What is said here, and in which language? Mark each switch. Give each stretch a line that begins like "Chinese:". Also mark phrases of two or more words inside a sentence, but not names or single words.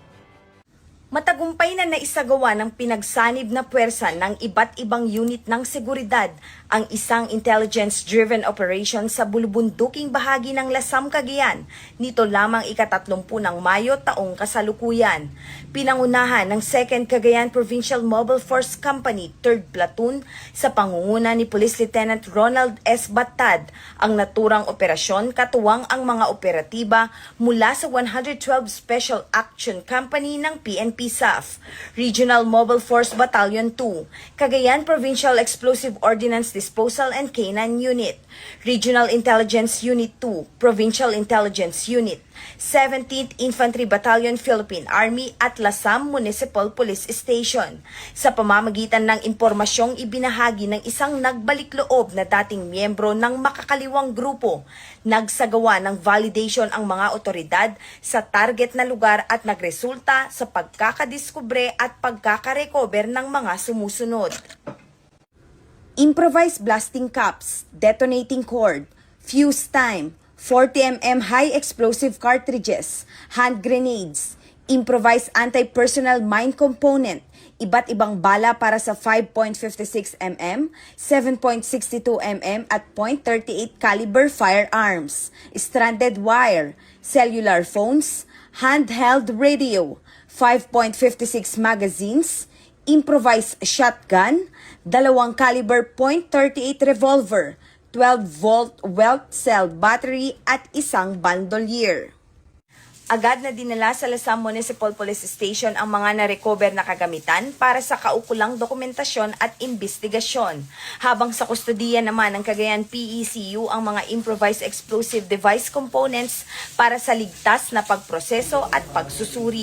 Filipino: Matagumpay na naisagawa ng pinagsanib na puwersa ng iba't ibang unit ng seguridad ang isang
English: intelligence-driven operation
Filipino: sa bulubunduking bahagi ng Lasam, Cagayan, nito lamang ika-30 ng Mayo taong kasalukuyan. Pinangunahan ng 2nd Cagayan Provincial Mobile Force Company 3rd Platoon sa pangunguna ni Police Lieutenant Ronald S. Batad ang naturang operasyon katuwang ang mga operatiba mula sa 112 Special Action Company ng PNP SAF, Regional Mobile Force Battalion 2, Cagayan Provincial Explosive Ordnance Disposal and Canine Unit, Regional Intelligence Unit 2, Provincial Intelligence Unit, 17th Infantry Battalion Philippine Army at Lasam Municipal Police Station. Sa pamamagitan ng impormasyong ibinahagi ng isang nagbalik-loob na dating miyembro ng makakaliwang grupo, nagsagawa ng validation ang mga otoridad sa target na lugar at nagresulta sa pagkakadiskubre at pagkakarecover ng mga sumusunod.
English: Improvised blasting caps, detonating cord, fuse time, 40mm high explosive cartridges, hand grenades, improvised anti-personnel mine component,
Filipino: iba't ibang bala para sa 5.56mm,
English: 7.62mm at .38 caliber firearms, stranded wire, cellular phones, handheld radio, 5.56 magazines, improvised shotgun, 2 caliber .38 revolver, 12-volt welt cell battery
Filipino: at isang
English: bandolier.
Filipino: Agad na dinala sa Lasam Municipal Police Station ang mga na-recover na kagamitan para sa kaukulang dokumentasyon at investigasyon. Habang sa kustudiya naman ng Cagayan PECU ang mga
English: improvised explosive device components
Filipino: para sa ligtas na pagproseso at pagsusuri.